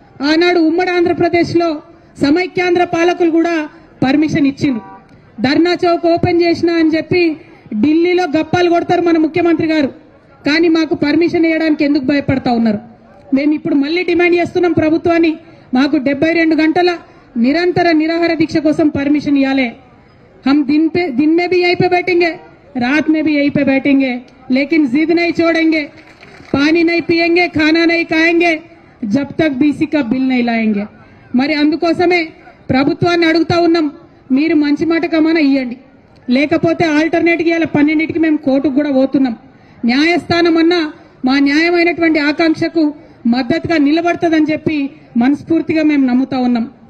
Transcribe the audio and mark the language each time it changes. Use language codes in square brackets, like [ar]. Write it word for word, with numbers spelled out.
[te] ఆనాడు ఉమ్మడి ఆంధ్రప్రదేశ్లో సమైక్యాంధ్ర పాలకులు కూడా పర్మిషన్ ఇచ్చిండ్రు. ధర్నా చౌక్ ఓపెన్ చేసినా అని చెప్పి ఢిల్లీలో గప్పాలు కొడతారు మన ముఖ్యమంత్రి గారు, కానీ మాకు పర్మిషన్ ఇవ్వడానికి ఎందుకు భయపడతా ఉన్నారు? మేము ఇప్పుడు మళ్ళీ డిమాండ్ చేస్తున్నాం ప్రభుత్వాన్ని, మాకు డెబ్బై రెండు గంటల నిరంతర నిరాహార దీక్ష కోసం పర్మిషన్ ఇవ్వాలి. [hi] हम दिन पे दिन में भी यहीं पे बैठेंगे, रात में भी यहीं पे बैठेंगे, लेकिन जिद नहीं छोड़ेंगे, पानी नहीं पिएंगे, खाना नहीं खाएंगे, जब तक బీసీ का बिल नहीं लाएंगे. [te] మరి అందుకోసమే ప్రభుత్వాన్ని అడుగుతా ఉన్నాం, మీరు మంచి మాట కమనా ఇవ్వండి, లేకపోతే ఆల్టర్నేట్ ఇవాళ పన్నెండింటికి మేము కోర్టుకు కూడా పోతున్నాం. న్యాయస్థానం అన్నా మా న్యాయమైనటువంటి ఆకాంక్షకు మద్దతుగా నిలబడుతుందని చెప్పి మనస్ఫూర్తిగా మేము నమ్ముతా ఉన్నాం.